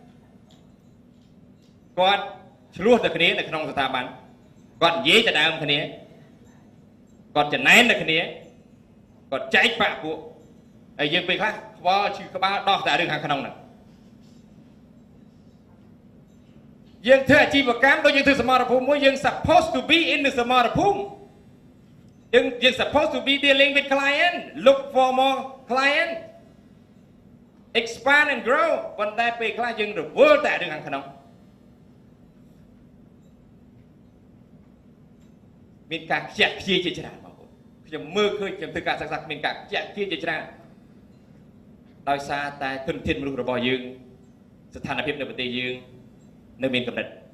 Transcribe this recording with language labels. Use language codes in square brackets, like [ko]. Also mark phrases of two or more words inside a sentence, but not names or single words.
[km] គាត់ឆ្លោះតែគ្នានៅក្នុងស្ថាប័នគាត់និយាយទៅដើមគ្នាគាត់ចំណែនទៅគ្នាគាត់ចែកបាក់ពួកហើយយើងពេលខ្លះខ្វល់ឈឺក្បាលដោះតែរឿងខាងក្នុងហ្នឹង យើងធ្វើអាជីវកម្មដូចយើងធ្វើសមរភូមិមួយយើង [en] supposed to be in the [km] សមរភូមិយើង [en] supposed to be dealing with client look for more client expand and grow [km] ប៉ុន្តែពេលខ្លះយើងរវល់តែរឿងខាងក្នុង មានការខ្ជះខ្ជាយជាច្រើនបងប្អូនខ្ញុំមើលឃើញខ្ញុំធ្វើការសិក្សាមានការខ្ជះខ្ជាយជាច្រើនដោយសារតែធនធានមនុស្សរបស់យើងស្ថានភាពនៅប្រទេសយើងនៅមានកម្រិត